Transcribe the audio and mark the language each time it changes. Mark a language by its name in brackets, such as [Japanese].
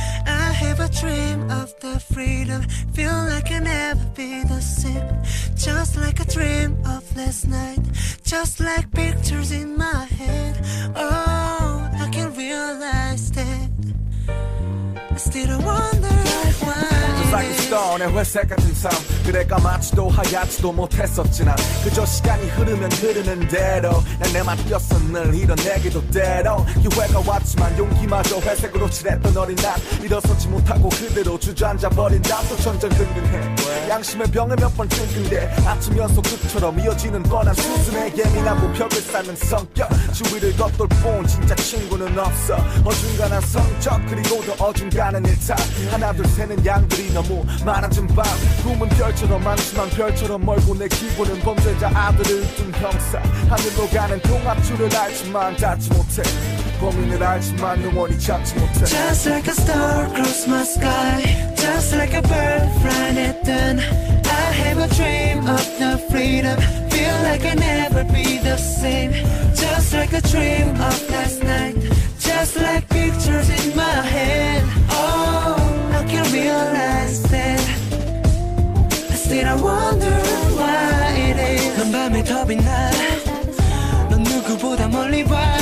[English] I have a dream of the freedom, feel like I'll never be the same. Just like a dream of last night, just like pictures in my head. Oh, I can realize that I still wonder why. Like a star [Korean] 내 회색 같은 삶. 그래 까맣지도 하얗지도 못했었지 난. 그저 시간이 흐르면 흐르는 대로 난 내 맘이었어 늘 이뤄내기도 때로. 기회가 왔지만 용기마저 회색으로 칠했던 어린 난 일어서지 못하고 그대로 주저앉아버린 나도 전전긍긍해. 양심의 병에 몇 번 끙끙대. 아침 연속 끝처럼 이어지는 뻔한 수순에 예민하고 벽을 쌓는 성격. 주위를 겉돌 뿐 진짜 친구는 없어. 어중간한 성적 그리고 더 어중간한 일탈. 하나 둘 세는 양들이 너무 많아진 밤. 꿈은 별처럼 많지만 별처럼 멀고 내 기분은 범죄자 아들을 둔 형사. 하늘로 가는 통합줄을 알지만 닿지 못해. 범인을 알지만 영원히 잡지 못해. [English] Just like a star across my sky, just like a bird flying at dawn. I have a dream of the freedom, feel like I'll never be the same. Just like a dream of last night, just like pictures in my head. Oh, I can realize that I still wonder why it is. [Korean] 넌 밤에 더 빛나, 넌 누구보다 멀리 봐.